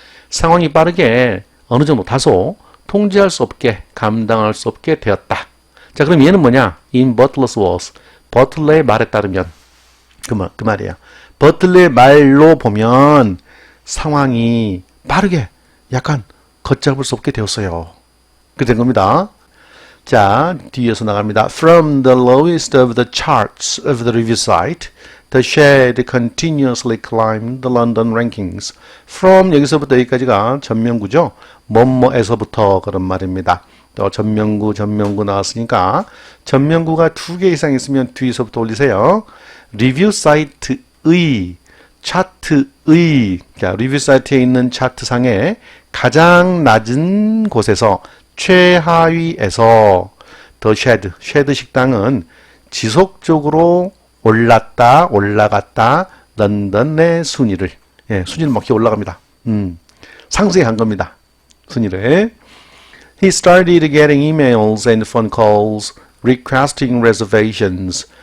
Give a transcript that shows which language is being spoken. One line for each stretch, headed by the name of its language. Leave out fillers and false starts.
Korean: 상황이 빠르게 어느 정도 다소 통제할 수 없게 감당할 수 없게 되었다. 자, 그럼 얘는 뭐냐?
English: In Butler's words.
Korean: 버틀러의 말에 따르면 그 말이에요. 버틀러의 말로 보면 상황이 빠르게 약간 걷잡을 수 없게 되었어요. 그렇게 된 겁니다. 자, 뒤에서 나갑니다.
English: From the lowest of the charts of the review site, the shed continuously climbed the London rankings.
Korean: From 여기서부터 여기까지가 전명구죠. 뭐뭐에서부터 그런 말입니다. 또 전명구 나왔으니까 전명구가 2개 이상 있으면 뒤에서부터 올리세요. 리뷰 사이트의 차트의 자, 리뷰 사이트에 있는 차트상에 가장 낮은 곳에서 최하위에서 더 쉐드 식당은 지속적으로 올라갔다 런던의 순위를 순위를 막 올라갑니다. 상승한 겁니다. 순위를.
English: He started getting emails and phone calls requesting reservations.